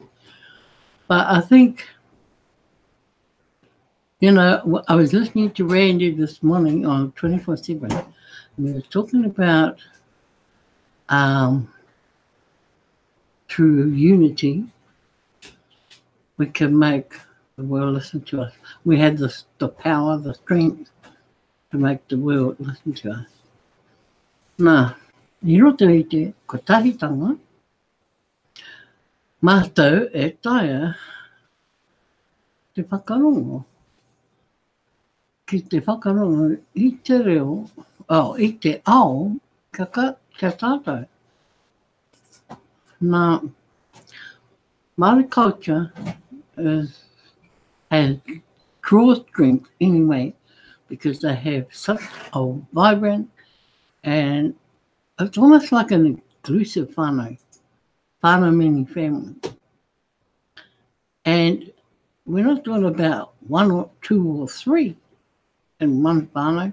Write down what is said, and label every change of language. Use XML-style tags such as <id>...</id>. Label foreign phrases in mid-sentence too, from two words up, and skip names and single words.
<en>But I think, I was listening to Randy this morning on 24/7, and we were talking about through unity, we can make the world listen to us. We had the power, the strength to make the world listen to us.</en> <mi>Nā, I roto I te kotahitanga, mātou e taia te whakarongo. Ki te whakarongo I te reo, I te ao, kia tātou.</mi> <en>Nā, Māori culture has draw strength anyway because they have such a vibrant and it's almost like an inclusive whānau meaning family. And we're not talking about 1 or 2 or 3 in one whānau.</en>